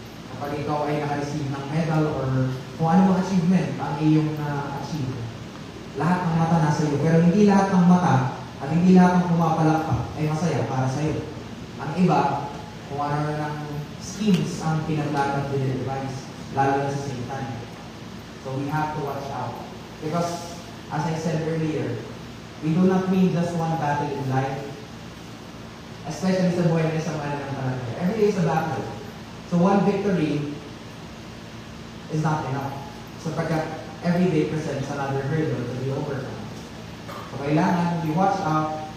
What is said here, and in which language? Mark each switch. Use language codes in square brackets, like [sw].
[tl] Kapag ikaw ay naka-receive ng [en] medal or [tl] kung anong achievement ang iyong na-achieve, lahat ng mata nasa iyo. Pero hindi lahat ng mata at hindi lahat ng pumapalakpak ay masaya para sa iyo. Ang iba, kung ano ng schemes ang pinaglagat din device, lalo na sa Satan. [en] So we have to watch out. Because, as I said earlier, we do not win just one battle in life. [tl] Especially sa buhay na isang mananampalataya. [en] Every day is a battle. So one victory is not enough. So pagka every day presents another hurdle to be overcome. So kailangan we watch out.